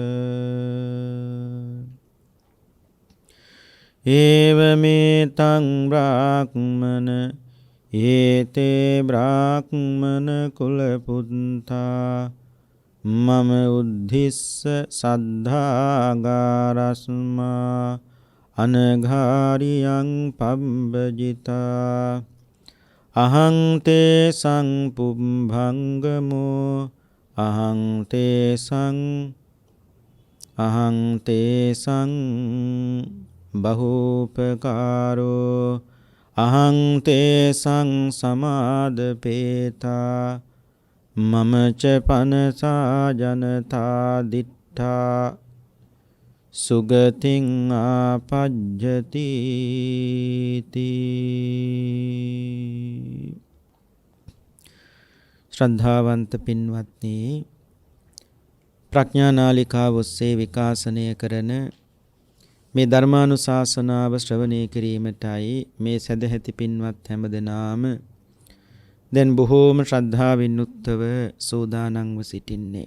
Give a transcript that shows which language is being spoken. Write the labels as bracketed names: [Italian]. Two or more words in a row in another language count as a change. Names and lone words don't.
[Pali] ඒවමේතං බ්‍රාහ්මන ඒතේ බ්‍රාහ්මන කුලපුත්තා මම උද්ධිස්ස සද්ධාගාරස්මා අනඝාරියං පබ්බජිතා අහං තේ සංපුම්භංගමෝ අහං තේ සං බහූපකාරෝ අහං තේ සං සමාදපේතා මම ච පනසා ජනතා දිට්ඨා සුගතින් ආපජ්ජති [Sinhala] ශ්‍රද්ධාවන්ත පින්වත්නි ප්‍රඥා නාලිකාව ඔස්සේ විකාශනය කරන මේ ධර්මානුශාසනාව ශ්‍රවණය කිරීමටයි මේ සදැහැති පින්වත් හැමදෙනාම දැන් බොහෝම ශ්‍රද්ධාවෙන් යුක්තව සූදානම්ව සිටින්නේ.